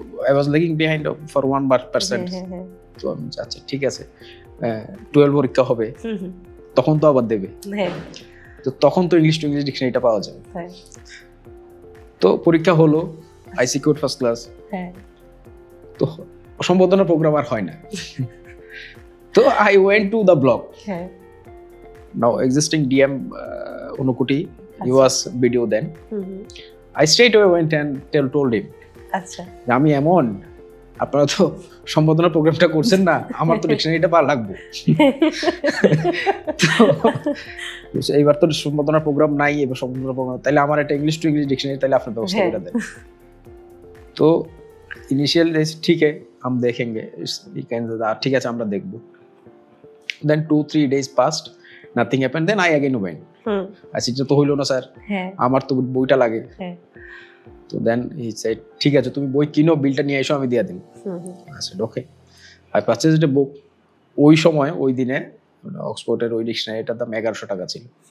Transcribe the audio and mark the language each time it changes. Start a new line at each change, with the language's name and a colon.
English: I was lagging behind for 1%.
Bangla: তো আমি আচ্ছা ঠিক আছে, 12 পরীক্ষা হবে, তখন তো আবার দেবে, তো তখন তো ইংলিশ টু ইংলিশ ডিকশনারিটা পাওয়া যাবে। তো পরীক্ষা হলো,
English: I secured first class.
Bangla: তো সম্বোধনা প্রোগ্রাম আর হয় না।
English: তো I went to the block, now existing DM Anukuti, he was BDO then. I straight away went and told him,
Bangla: আচ্ছা আমি এমন, আপনারা তো সম্বোধনা প্রোগ্রামটা করছেন না, আমার তো ডিকশনারিটা পাওয়া লাগবে। তো এইবার তো সম্বোধনা প্রোগ্রাম নাই, এবার সম্বোধনা প্রোগ্রাম, তাহলে আমার একটা ইংলিশ টু ইংলিশ ডিকশনারি তাহলে আপনার ব্যবস্থা করে দেন। তো ইনিশিয়াল ঠিক আছে
Hindi: हम देखेंगे,
Bangla: ঠিক আছে আমরা দেখব।
English: Then 2-3 days passed, nothing happened. Then I again went.
Bangla: আচ্ছা তো হইলো না স্যার, আমার তো বইটা লাগে। তো
English: then he said
Bangla: ঠিক আছে তুমি বই কিনো, বিলটা নিয়ে এসো, আমি দিয়ে দিই। আচ্ছা ওকে,
English: I purchased a book.
Bangla: ওই সময় ওই দিনে অক্সফোর্ডের ওই ডিকশনারিটার দাম 1100 টাকা ছিল।